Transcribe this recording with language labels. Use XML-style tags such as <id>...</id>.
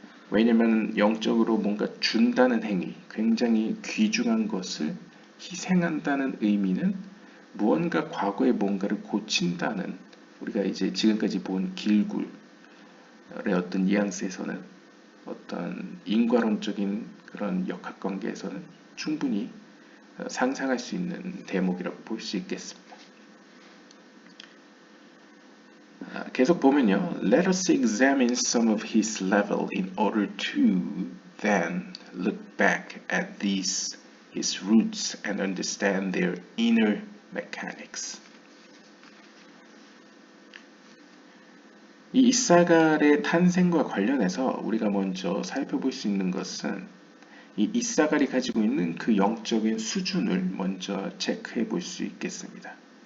<ko>왜냐하면 영적으로 뭔가 준다는 행위, 굉장히 귀중한 것을 희생한다는 의미는 무언가 과거에 뭔가를 고친다는 우리가 이제 지금까지 본 길굴의 어떤 뉘앙스에서는 어떤 인과론적인 그런 역학관계에서는 충분히 상상할 수 있는 대목이라고 볼 수 있겠습니다. 계속 보면요.</ko> <en>Let us examine some of his level in order to then look back at these his roots and understand their inner mechanics.</en> <ko>이 이사갈의 탄생과 관련해서 우리가 먼저 살펴볼 수 있는 것은 이 이사갈이 가지고 있는 그 영적인 수준을 먼저 체크해 볼 수 있겠습니다.</ko>